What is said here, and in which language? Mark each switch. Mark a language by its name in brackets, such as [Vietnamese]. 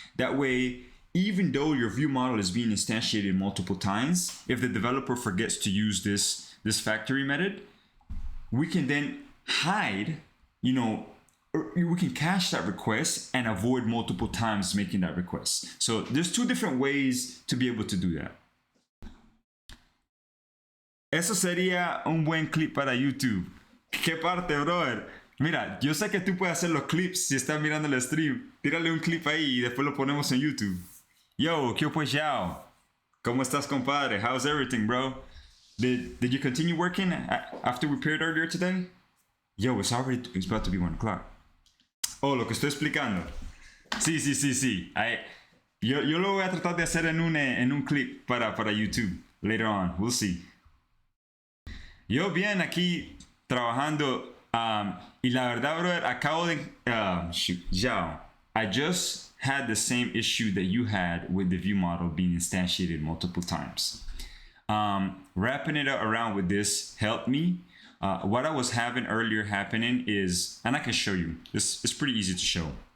[English] That way, even though your view model is being instantiated multiple times, if the developer forgets to use this factory method, we can then hide, or we can cache that request and avoid multiple times making that request. So there's 2 different ways to be able to do that. [Spanish] Eso sería un buen clip para YouTube. ¿Qué parte, brother? Mira, yo sé que tú puedes hacer los clips si estás mirando el stream. Tírale un clip ahí y después lo ponemos en YouTube. Yo, ¿qué pues yao? ¿Cómo estás, compadre? [English] How's everything, bro? Did you continue working after we paired earlier today? Yo, it's about to be 1 o'clock. [Spanish] Oh, lo que estoy explicando. Sí. Yo lo voy a tratar de hacer en un clip para YouTube. [English] Later on, we'll see. [Spanish] Yo bien aquí trabajando. Y la verdad, brother, acabo de... [English] Yao, I just had the same issue that you had with the view model being instantiated multiple times. Wrapping it around with this helped me. What I was having earlier happening is, and I can show you, this is pretty easy to show.